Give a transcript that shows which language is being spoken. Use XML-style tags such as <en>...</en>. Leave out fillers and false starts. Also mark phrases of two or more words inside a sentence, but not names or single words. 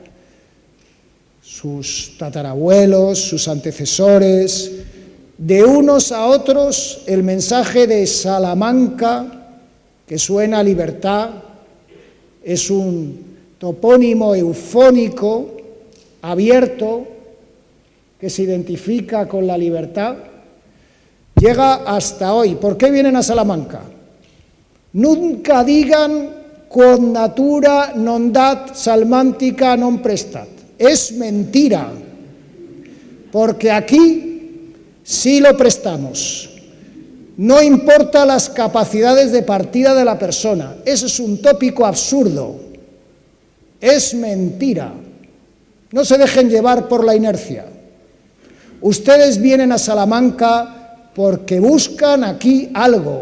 <es>Sus tatarabuelos, sus antecesores, de unos a otros el mensaje de Salamanca, que suena a libertad, es un topónimo eufónico, abierto, que se identifica con la libertad, llega hasta hoy. ¿Por qué vienen a Salamanca? Nunca digan</es> <la>quod natura non dat salmantica non prestat.</la> <es>Es mentira, porque aquí sí lo prestamos. No importa las capacidades de partida de la persona. Eso es un tópico absurdo. Es mentira. No se dejen llevar por la inercia. Ustedes vienen a Salamanca porque buscan aquí algo.</es>